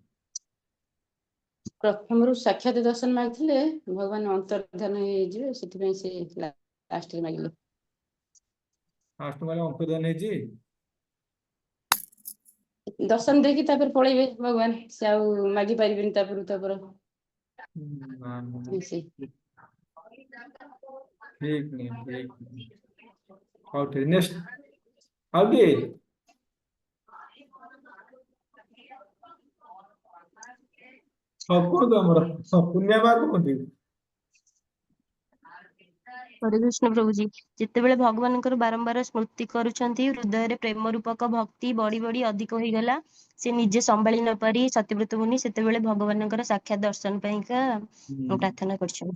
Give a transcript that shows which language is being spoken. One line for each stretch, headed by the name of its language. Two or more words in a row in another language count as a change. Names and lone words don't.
Odia: ପ୍ରଥମରୁ ସାକ୍ଷାତ ଦର୍ଶନ ମାଗିଥିଲେ ଭଗବାନ ଅନ୍ତର୍ଧାନ ହେଇଯିବେ, ସେଥିପାଇଁ ସେ ଲାଷ୍ଟରେ ମାଗିଲେ। ଫାଷ୍ଟ ମାନେ ଅନ୍ତର୍ଧାନ ହେଇଛି। ଦର୍ଶନ ଦେଇକି ତାପରେ ପଳେଇବେ ଭଗବାନ, ସେ ଆଉ ମାଗି ପାରିବେନି ତାପରୁ ତାପରେ ନା, ନା, ସେ
Hindi: ଠିକ नहीं ठीक नहीं।
Odia: ହଉ ଠିକ ନେକ୍ସଟ ଆଉ କିଏ? ହଉ କୁହନ୍ତୁ ଆମର ପୁଣ୍ୟା ମା କୁହନ୍ତୁ। ହରେ କୃଷ୍ଣ ପ୍ରଭୁଜୀ, ଯେତେବେଳେ ଭଗବାନଙ୍କର ବାରମ୍ବାର ସ୍ମୃତି କରୁଛନ୍ତି, ହୃଦୟରେ ପ୍ରେମ ରୂପକ ଭକ୍ତି ବଢି ବଢି ଅଧିକ ହେଇଗଲା, ସେ ନିଜେ ସମ୍ଭାଳି ନ ପାରି ସତ୍ୟବ୍ରତ ମୁନି ସେତେବେଳେ ଭଗବାନଙ୍କର ସାକ୍ଷାତ ଦର୍ଶନ ପାଇଁକା ପ୍ରାର୍ଥନା କରିଛନ୍ତି।